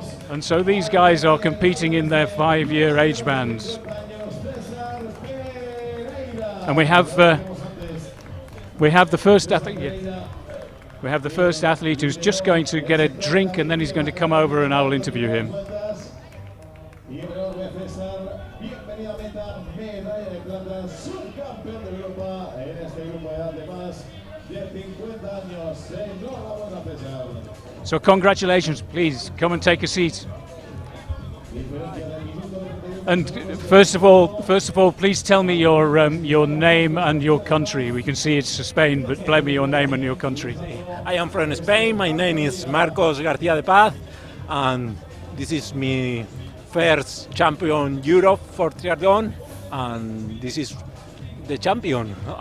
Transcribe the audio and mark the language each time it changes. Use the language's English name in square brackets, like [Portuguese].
[English] And so these guys are competing in their 5-year age bands. And we have the first athlete. Yeah. We have the first athlete who's just going to get a drink, and then he's going to come over and I will interview him. [Spanish] de 50 años. Enhorabuena, César. [English] So congratulations, please come and take a seat. And first of all, please tell me your name and your country. We can see it's Spain, but tell me your name and your country. I am from Spain. My name is Marcos García de Paz, and this is my first champion Europe for triathlon, and this is the champion.